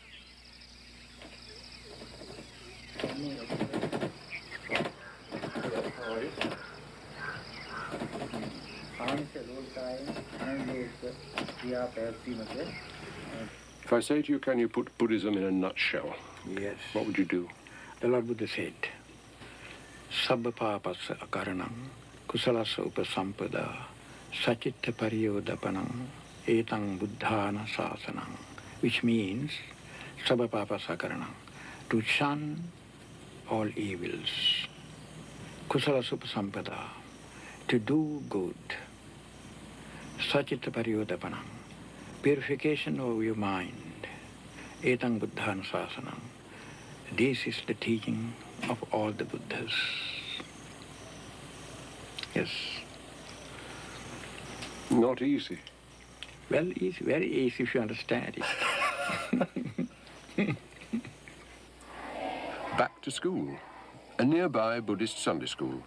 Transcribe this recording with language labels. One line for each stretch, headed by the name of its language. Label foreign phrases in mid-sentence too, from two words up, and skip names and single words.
English: If I say to you, can you put Buddhism in a nutshell? Yes. What would you do? The Lord Buddha said,
Pali: Sabba papasa akaranam, kusalasa upasampada, sacitta pariyodapanam, etang buddhana sasanam,
English: which means,
Pali: Sabba papasa akaranam,
English: to shun all evils,
Pali: kusalasa upasampada,
English: to do good,
Pali: sacitta pariyodapanam,
English: purification of your mind,
Pali: etang buddhana sasanam.
English: This is the teaching of all the Buddhas. Yes. Not easy. Well, easy, very easy if you understand it. Back to school, a nearby Buddhist Sunday school.